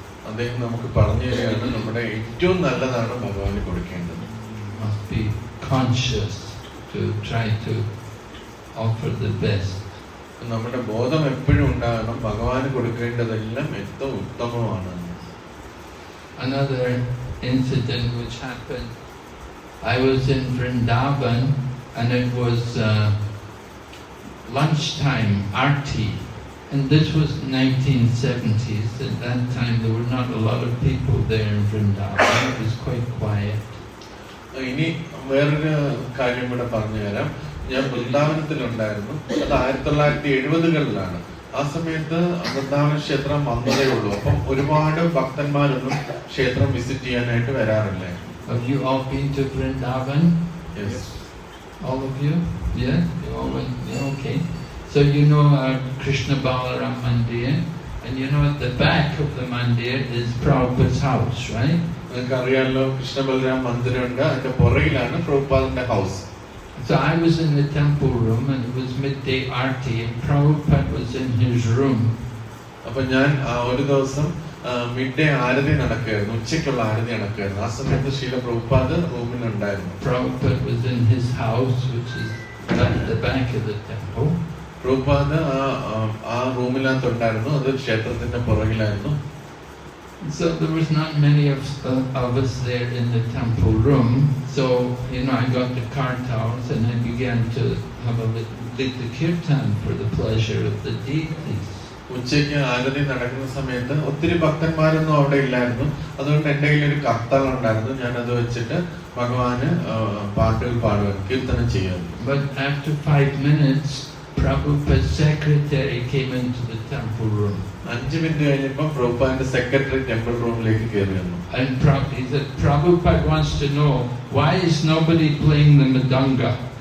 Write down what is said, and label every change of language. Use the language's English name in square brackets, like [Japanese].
[Malayalam] അദ്ദേഹം നമുക്ക് പറഞ്ഞു തരികയാണ്, നമ്മുടെ ഏറ്റവും നല്ലതാണ് ഭഗവാന് കൊടുക്കേണ്ടത്. [English] Must be conscious to try to offer the best. [Malayalam] നമ്മുടെ ബോധം എപ്പോഴും ഉണ്ടാകണം, ഭഗവാന് കൊടുക്കേണ്ടതെല്ലാം ഏറ്റവും ഉത്തമമാണ്. [English] Another incident which happened, I was in Vrindavan and it was lunchtime, Aarti, and this was 1970s. At that time there were not a lot of people there in Vrindavan. It was quite quiet. [Malayalam] ഇനി വേറൊരു കാര്യം കൂടെ പറഞ്ഞു തരാം. ഞാൻ വൃന്ദാവനത്തിലുണ്ടായിരുന്നു. അത് 1970-കളിലാണ്. ആ സമയത്ത് വൃന്ദാവന ക്ഷേത്രം വന്നതേ ഉള്ളൂ. അപ്പം ഒരുപാട് ഭക്തന്മാരൊന്നും ക്ഷേത്രം വിസിറ്റ് ചെയ്യാനായിട്ട് വരാറില്ല. [English] Have you all been to Vrindavan? Yes. All of you? Yeah? You all went? Yeah, okay. So Krishna Balaram Mandir, and at the back of the mandir is Prabhupada's house, right? [Malayalam] നിങ്ങൾക്ക് അറിയാമല്ലോ, കൃഷ്ണ ബലരാം മന്ദിരമുണ്ട്. അതിന്റെ പുറകിലാണ് പ്രഭുപാദന്റെ house. [English] So I was in the temple room and it was midday aarti and Prabhupada was in his room. [Malayalam] അപ്പൊ ഞാൻ ഒരു ദിവസം mid day ആരതി നടക്കുകയായിരുന്നു, ഉച്ചയ്ക്കുള്ള ആരതി നടക്കുകയായിരുന്നു. ആ സമയത്ത് ശീല Prabhupada റൂമിലുണ്ടായിരുന്നു. [English] Prabhupada was in his house, which is at the back of the temple. [Malayalam] Prabhupada ആ റൂമിനകത്തുണ്ടായിരുന്നു, അത് ക്ഷേത്രത്തിന്റെ പുറകിലായിരുന്നു. [English] So there was not many of us there in the temple room. So I got the kartals and I began to have a little kirtan for the pleasure of the deities. [Malayalam] ഉച്ചയ്ക്ക് ആരതി നടക്കുന്ന സമയത്ത് ഒത്തിരി ഭക്തന്മാരൊന്നും അവിടെ ഇല്ലായിരുന്നു. അതുകൊണ്ട് എന്റെ കയ്യിൽ ഒരു കർത്താൾ ഉണ്ടായിരുന്നു. ഞാൻ അത് വെച്ചിട്ട് ഭഗവാന് പാട്ടുകൾ പാടുവാൻ, കീർത്തനം ചെയ്യുമായിരുന്നു. [English] But after 5 minutes, Prabhupada's secretary came into the temple room. [Malayalam] 5 minute കഴിഞ്ഞപ്പോൾ പ്രഭുപാദിന്റെ സെക്രട്ടറി ടെമ്പിൾ റൂമിലേക്ക് കയറി വന്നു. [English] And he said, Prabhupada wants to know why is nobody playing the mridanga?